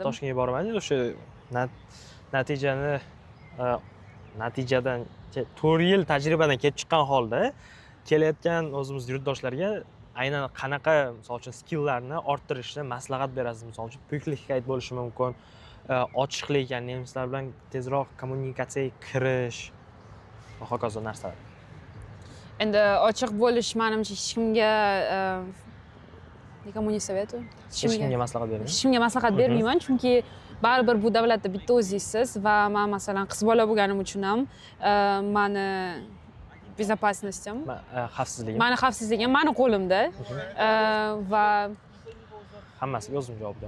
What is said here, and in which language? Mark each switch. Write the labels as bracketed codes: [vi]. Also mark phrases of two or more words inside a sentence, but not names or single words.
[uz] Toshkentga bormadingiz. O'sha natijadan 4 yil tajribadan kelib chiqqan holda kelayotgan o'zimiz yurtdoshlarga aynan qanaqa, misol uchun, skilllarni orttirishni maslahat berasiz? Misol uchun, pulklikka bo'lishi mumkin, ochiqlik, ya'ni nemislar bilan tezroq kommunikatsiyaga kirish va hokazo narsalar. Endi ochiq bo'lish menimcha hech kimga [ru] никому не советую. [uz] Hech kimga maslahat bermayman. Hech kimga maslahat bermayman, chunki baribir bu davlatda bitta o'zingizsiz va men masalan qiz bola bo'lganim uchun ham mani безопасностьim, Xavfsizligim. mani xavfsizligim mani qo'limda va Hammasiga o'zim javobgar.